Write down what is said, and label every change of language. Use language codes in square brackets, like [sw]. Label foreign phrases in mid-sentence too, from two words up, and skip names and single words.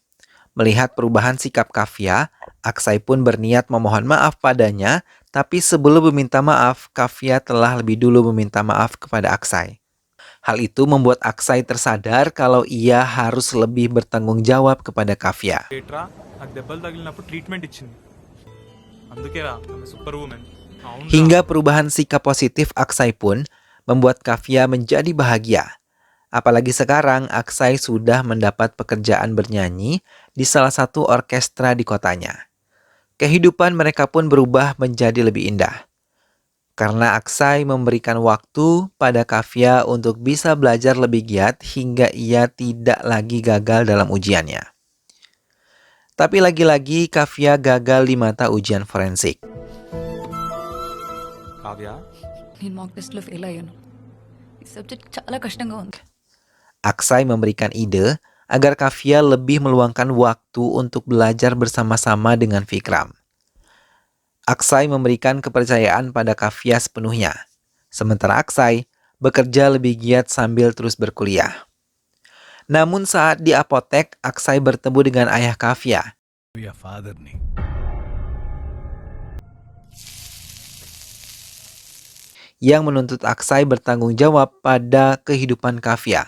[id] Melihat perubahan sikap Kavya, Aksai pun berniat memohon maaf padanya, tapi sebelum meminta maaf, Kavya telah lebih dulu meminta maaf kepada Aksai. Hal itu membuat Aksai tersadar kalau ia harus lebih bertanggung jawab kepada Kavya. [te] ఏట్రా నాకు దెబ్బలు తగిలినప్పుడు ట్రీట్మెంట్ ఇచ్చింది అందుకేరా ఆమె [en] super woman [id] Hingga perubahan sikap positif Aksai pun membuat Kavya menjadi bahagia. Apalagi sekarang Aksai sudah mendapat pekerjaan bernyanyi di salah satu orkestra di kotanya. Kehidupan mereka pun berubah menjadi lebih indah. Karena Aksai memberikan waktu pada Kavya untuk bisa belajar lebih giat hingga ia tidak lagi gagal dalam ujiannya. Tapi lagi-lagi Kavya gagal di mata ujian forensik. [te] కావ్య నేను [en] mock testlo fail [te] అయ్యాను ఈ సబ్జెక్ట్ చాలా కష్టంగా ఉంది [id] Aksai memberikan ide agar Kafia lebih meluangkan waktu untuk belajar bersama-sama dengan Vikram. Aksai memberikan kepercayaan pada Kafia sepenuhnya, sementara Aksai bekerja lebih giat sambil terus berkuliah. Namun saat di apotek, Aksai bertemu dengan ayah Kafia yang menuntut Aksai bertanggung jawab pada kehidupan Kafia.